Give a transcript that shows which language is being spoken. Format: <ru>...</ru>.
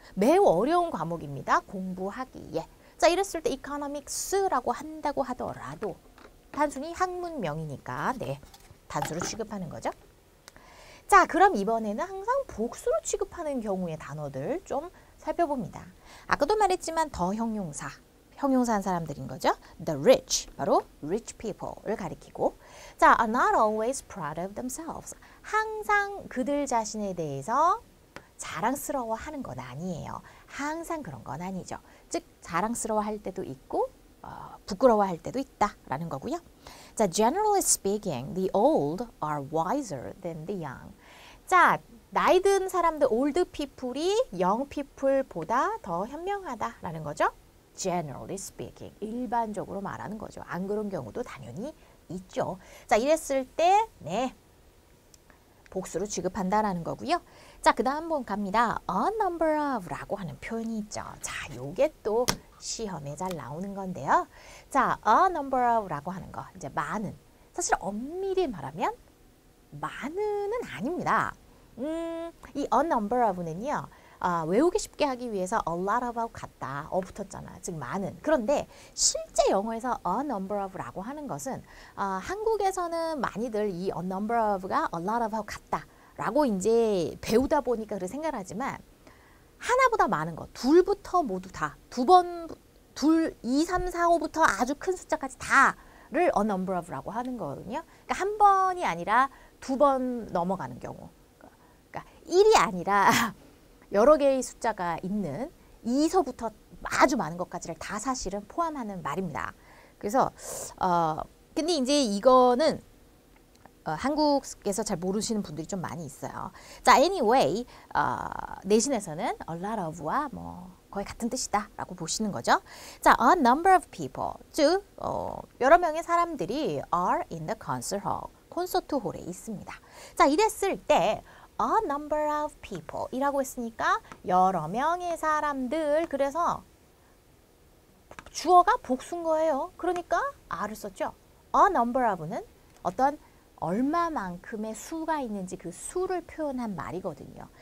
<ko>매우 어려운 과목입니다. 공부하기에. 자, 이랬을 때 Economics라고 한다고 하더라도 단순히 학문명이니까 네, 단수로 취급하는 거죠. 자, 그럼 이번에는 항상 복수로 취급하는 경우의 단어들 좀 살펴봅니다. 아까도 말했지만 더 형용사한 사람들인 거죠.</ko> <en>The rich,</en> <ko>바로</ko> <en>rich people를</en> <ko>가리키고 자,</ko> <en>are not always proud of themselves.</en> <ko>항상 그들 자신에 대해서 자랑스러워하는 건 아니에요. 항상 그런 건 아니죠. 즉, 자랑스러워할 때도 있고 부끄러워할 때도 있다라는 거고요.</ko> <en>자, generally speaking, the old are wiser than the young.</en> <ko>자, 나이 든 사람들,</ko> <en>old people</en> <ko>이</ko> <en>young people</en> <ko>보다 더 현명하다라는 거죠.</ko> <en>Generally speaking,</en> <ko>일반적으로 말하는 거죠. 안 그런 경우도 당연히 있죠. 자, 이랬을 때, 네, 복수로 취급한다라는 거고요. 자, 그 다음 한번 갑니다. A number of 라고 하는 표현이 있죠. 자, 요게 또 시험에 잘 나오는 건데요. 자, a number of 라고 하는 거, 이제 많은. 사실 엄밀히 말하면 많은은 아닙니다. 이 a number of는요. 외우기 쉽게 하기 위해서</ko> <en>a lot of</en> <ko>같다. 붙었잖아. 즉 많은. 그런데 실제 영어에서 a number of라고 하는 것은 한국에서는 많이들 이 a number of가</ko> <en>a lot of</en> <ko>같다. 라고 이제 배우다 보니까 그렇게 생각을 하지만 하나보다 많은 거. 둘부터 모두 다. 둘, 2, 3, 4, 5부터 아주 큰 숫자까지 다를 a number of라고 하는 거거든요. 그러니까 한 번이 아니라 2번 넘어가는 경우. 그러니까 1이 아니라 여러 개의 숫자가 있는 2서부터 아주 많은 것까지를 다 사실은 포함하는 말입니다. 그래서 근데 이제 이거는 한국에서 잘 모르시는 분들이 좀 많이 있어요. 자, anyway, 내신에서는</ko> <en>a lot of</en> <ko>와 뭐 거의 같은 뜻이다라고 보시는 거죠.</ko> <en>자, a number of people,</en> <ko>즉 여러 명의 사람들이</ko> <en>are in the concert hall,</en> <ko>콘서트 홀에 있습니다. 자, 이랬을 때</ko> <en>a number of people</en> <ko>이라고 했으니까 여러 명의 사람들, 그래서 주어가 복수인 거예요. 그러니까 a를 썼죠. a number of는 어떤 얼마만큼의 수가 있는지 그 수를 표현한 말이거든요.</ko>